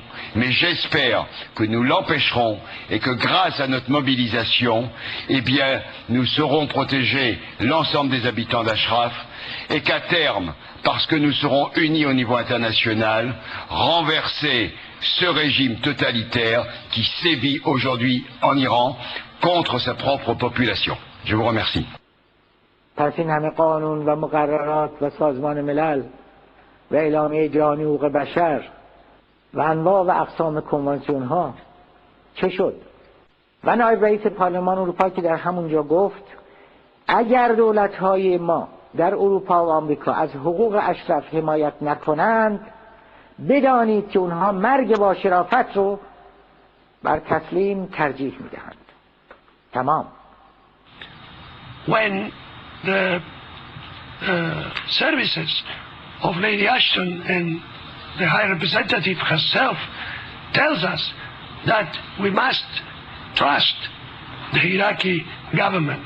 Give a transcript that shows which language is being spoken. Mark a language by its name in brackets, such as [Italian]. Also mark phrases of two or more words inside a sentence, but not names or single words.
[French] Mais j'espère que nous l'empêcherons et que grâce à notre mobilisation, eh bien, nous saurons protéger l'ensemble des habitants d'Ashraf et qu'à terme, parce que nous serons unis au niveau international, renverser ce régime totalitaire qui sévit aujourd'hui en Iran contre sa propre population. Je vous remercie. [Persian] پس این همه قانون و مقررات و سازمان ملل و اعلامیه جهانی حقوق بشر و انواع و اقسام کنوانسیون ها چه شد؟ و نایب رئیس پارلمان اروپا که در همونجا گفت اگر دولت های ما در اروپا و آمریکا از حقوق اشرف حمایت نکنند بدانید که اونها مرگ با شرافت رو بر تسلیم ترجیح میدهند. تمام. [English] When the services of Lady Ashton and the High Representative herself tells us that we must trust the Iraqi government.